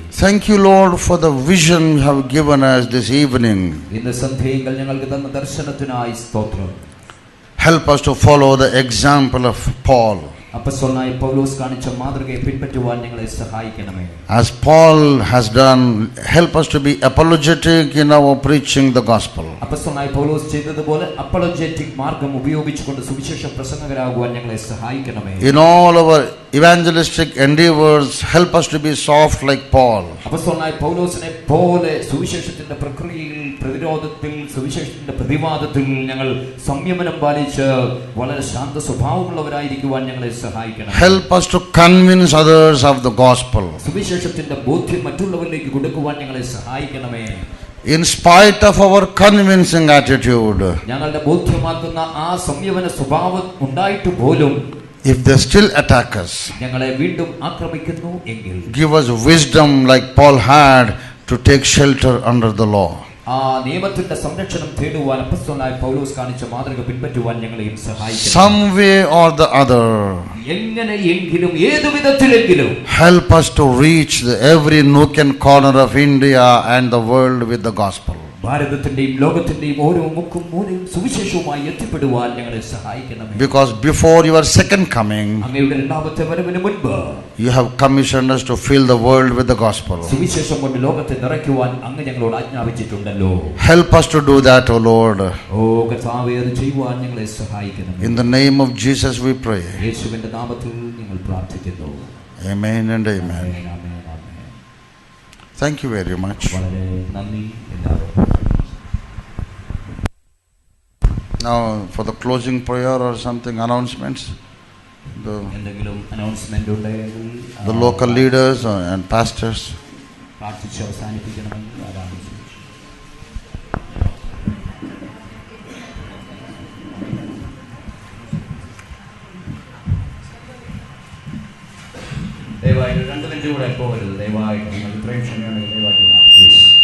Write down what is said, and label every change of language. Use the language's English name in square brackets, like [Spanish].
[English] thank you Lord for the vision you have given us this evening. [Malayalam] ഇന്ന് സന്ധ്യയിൽ ഞങ്ങൾക്ക് തന്ന ദർശനത്തിനായി സ്തോത്രം. [English] Help us to follow the example of Paul. [Malayalam] അപ്പോസ്തലനായ പൗലോസ് കാണിച്ച മാതൃകയെ പിൻപറ്റുവാൻ ഞങ്ങളെ സഹായിക്കണമേ. [English] As Paul has done, help us to be apologetic in our preaching the gospel. [Malayalam] അപ്പോസ്തലനായ പൗലോസ് ചെയ്തതുപോലെ അപ്പോളജറ്റിക് മാർഗം ഉപയോഗിച്ചുകൊണ്ട് സുവിശേഷ പ്രസംഗകരാകുവാൻ ഞങ്ങളെ സഹായിക്കണമേ. [English] In all our evangelistic endeavors, help us to be soft like Paul. [Malayalam] അപ്പോസ്തലനായ പൗലോസിനെ പോലെ സുവിശേഷത്തിന്റെ പ്രക്രിയയിൽ, പ്രതിരോധത്തിൽ, സുവിശേഷത്തിന്റെ പ്രതിവാദത്തിൽ ഞങ്ങൾ സംയമനം പാലിച്ച് വളരെ ശാന്ത സ്വഭാവമുള്ളവരായിരിക്കുവാൻ ഞങ്ങളെ സഹായിക്കണം. [English] Help us to convince others of the gospel. [Malayalam] സുവിശേഷത്തിന്റെ ബോധ്യം മറ്റുള്ളവരിലേക്ക് കൊടുക്കുവാൻ ഞങ്ങളെ സഹായിക്കണമേ. [English] In spite of our convincing attitude, [Malayalam] ഞങ്ങളുടെ ബോധ്യമാക്കുന്ന ആ സംയമന സ്വഭാവം ഉണ്ടായിട്ട് പോലും [English] if they still attack us, [Malayalam] ഞങ്ങളെ വീണ്ടും ആക്രമിക്കുന്നു എങ്കിൽ [English] give us wisdom like Paul had to take shelter under the law. [Malayalam] ആ നിയമത്തിന്റെ സംരക്ഷണം തേടുവാൻ അപ്പോസ്തലനായ പൗലോസ് കാണിച്ച മാതൃക പിൻപറ്റുവാൻ ഞങ്ങളെയും സഹായിക്കണം. [English] Some way or the other, [Malayalam] എങ്ങനെയെങ്കിലും ഏതു വിധത്തിലെങ്കിലും [English] help us to reach every nook and corner of India and the world with the gospel. [Malayalam] ഭാരതത്തിന്റെയും ലോകത്തിന്റെയും ഓരോ മുക്കും മൂലയും സുവിശേഷവുമായി എത്തിപ്പെടുവാൻ ഞങ്ങളെ സഹായിക്കണമേ. [English] Because before your second coming, [Malayalam] അങ്ങയുടെ രണ്ടാമത്തെ വരവിന് മുൻപ് [English] you have commissioned us to fill the world with the gospel. [Malayalam] സുവിശേഷം കൊണ്ട് ലോകത്തെ നിറയ്ക്കുവാൻ അങ്ങ് ഞങ്ങളോട് ആജ്ഞാപിച്ചിട്ടുണ്ടല്ലോ. [English] Help us to do that, O Lord. [Malayalam] ഓ കർത്താവേ, അത് ചെയ്യുവാൻ ഞങ്ങളെ സഹായിക്കണമേ. [English] In the name of Jesus we pray. [Malayalam] യേശുവിന്റെ നാമത്തിൽ ഞങ്ങൾ പ്രാർത്ഥിക്കുന്നു. [English] Amen and amen. [Malayalam] Amen, amen, amen. [English] Thank you very much. [Malayalam] വളരെ നന്ദി എല്ലാവർക്കും. [English] Now for the closing prayer or something, announcements, [Malayalam] എന്തെങ്കിലും അനൗൺസ്മെന്റ് ഉണ്ടെങ്കിൽ [English] the local leaders and pastors. [Malayalam] പ്രാർത്ഥിച്ച് അവസാനിപ്പിക്കണമെങ്കിൽ അതാണ്. ദയവായിട്ട് 2 മിനിറ്റ് കൂടെ പോകരുത്. ദയവായിട്ട് നിങ്ങൾ ഇത്രയും ക്ഷമയുണ്ടെങ്കിൽ ദയവായിട്ട് പ്ലീസ്.